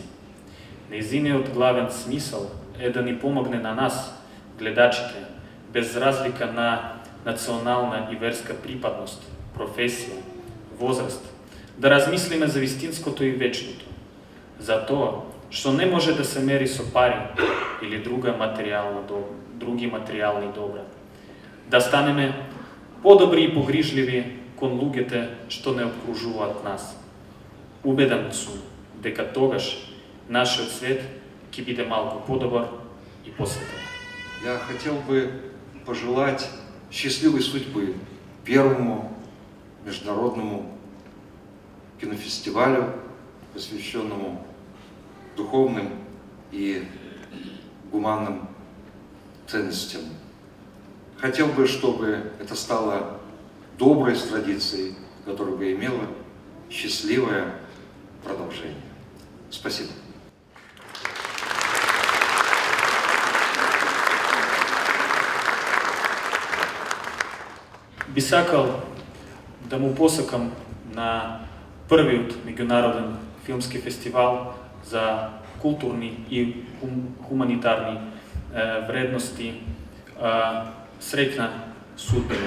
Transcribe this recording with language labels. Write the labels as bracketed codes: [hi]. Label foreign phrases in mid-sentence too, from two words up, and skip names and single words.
[mk] Нејзиниот главен смисол е да ни помогне на нас, гледачите, без разлика на национална и верска припадност, професија, возраст, да размислиме за вистинското и вечното, за тоа што не може да се мери со пари или други материјални добра. Да станеме подобри и погрижливи кон луѓето што не обкружуваат нас. Убеден сум дека тогаш нашиот свет ќе биде малку подобар i posvetili. [ru] Я хотел бы пожелать счастливой судьбы первому международному кинофестивалю, посвященному духовным и гуманным ценностям. Хотел бы, чтобы это стало доброй традицией, которая бы имела счастливое продолжение. Спасибо. [mk] Би сакал да му посакам на првиот меѓународен филмски фестивал за културни и хуманитарни вредности среќна судбина.